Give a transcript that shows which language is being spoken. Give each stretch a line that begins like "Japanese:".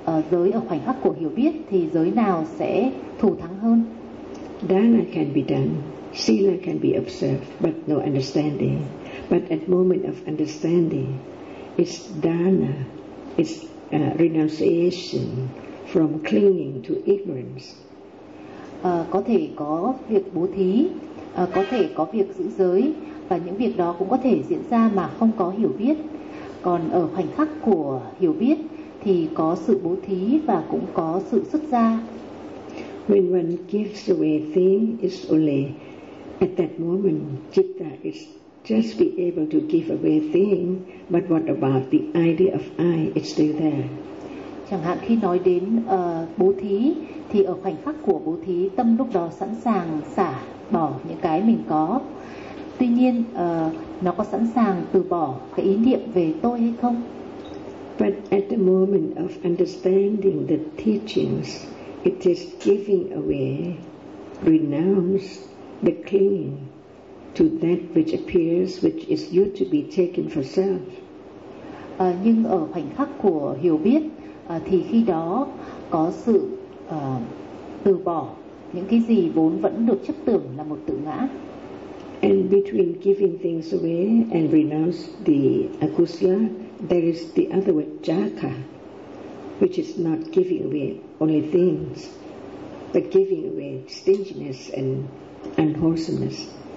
Vietnamese: Giới ở khoảnh khắc của hiểu biết thì giới nào sẽ thủ thắng hơn?
English: Dana can be done, sila can be observed, but no understanding. But at moment of understanding, it's dana, it's renunciation from clinging to ignorance.
Vietnamese: Có thể có việc bố thí, có thể có việc giữ giới và những việc đó cũng có thể diễn ra mà không có hiểu biết. Còn ở khoảnh khắc của hiểu biết thì có sự bố thí và cũng có sự xuất gia.
English: When one gives away things, it's only at that moment citta is just be able to give away things, but what about the idea of I? It's still there.
Vietnamese: Chẳng hạn khi nói đến bố thí thì ở khoảnh khắc của bố thí tâm lúc đó sẵn sàng xả bỏ những cái mình có. Tuy nhiên nó có sẵn sàng từ bỏ cái ý niệm về tôi hay không?
English: But at the moment of understanding the teachings, it is giving away, renounce the clinging to that which appears, which is you to be taken for self.
Vietnamese: Nhưng ở khoảnh khắc của hiểu biết thì khi đó có sự từ bỏ những cái gì vốn vẫn được chấp tưởng là một tự ngã.
English: And between giving things away and renounce the akusala, there is the other word jaka, which is not giving away only things, but giving away stinginess and unwholesomeness.